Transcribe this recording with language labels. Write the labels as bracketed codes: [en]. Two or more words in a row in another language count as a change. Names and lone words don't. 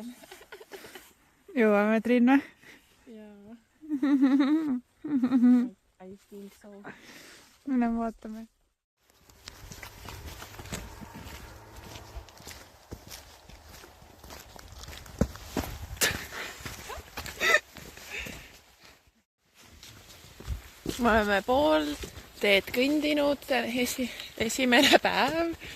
[et] Jõuame, Triin või? Jaa. [en] I think so. [et] Mine vaatame. Me oleme pool teed kõndinud, esimene päev.